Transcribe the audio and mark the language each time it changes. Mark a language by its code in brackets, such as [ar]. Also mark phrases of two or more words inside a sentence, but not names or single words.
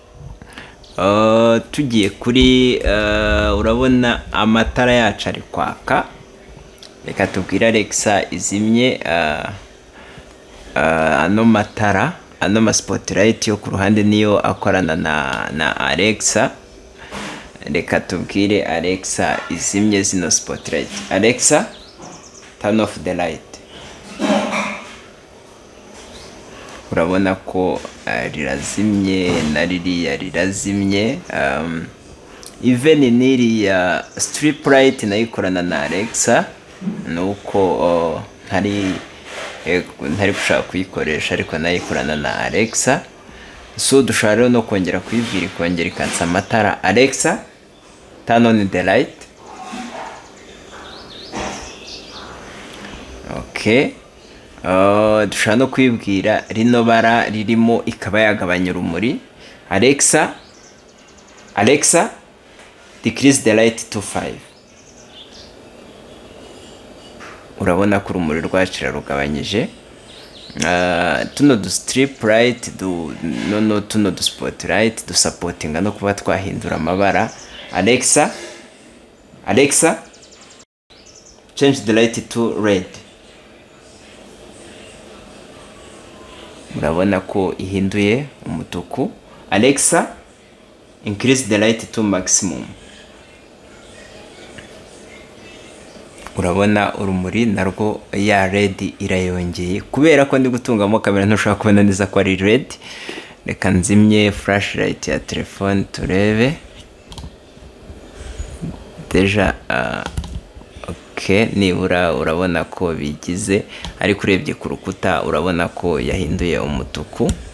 [rw] Tugiye kuri urabona amatara yacu ari kwaka, reka tubwire Alexa izimye ano matara, ano ma spotlight yo ku ruhande niyo akorana na Alexa. Reka tubwire Alexa izimye zino spotlight. [en] Alexa, turn off the light. [rw] Urabona ko rirazimye na ririya rirazimye. Even n'iriya [en] strip light [rw] nayo ikorana na Alexa, nuko ntari gushaka kuyikoresha, ariko nayo ikorana na Alexa. So dushobora rero no kongera kuyibwira ikongera ikansa amatara. [en] Alexa, turn on the light. Okay. [rw] Dushobora no kwibwira rino bara ririmo ikaba yagabanya urumuri. [en] Alexa, decrease the light to 5. [rw] Urabona ko urumuri rwacu rugabanyije. Tuno du [en] strip light [rw] tuno du spotlight du supportinga no kuba twahindura amabara. [en] Alexa, change the light to red. [rw] Urabona ko ihinduye umutuku. [en] Alexa, increase the light to maximum. [rw] Urabona urumuri narwo ya red irayongeye, kubera ko ndi gutungamo kamera ntushaka kubona neza ko ari red. Reka nzimye flashlight ya telefone turebe. Deja okay, nibura urabona ko bigize, ariko urebye ku rukuta urabona ko yahinduye umutuku.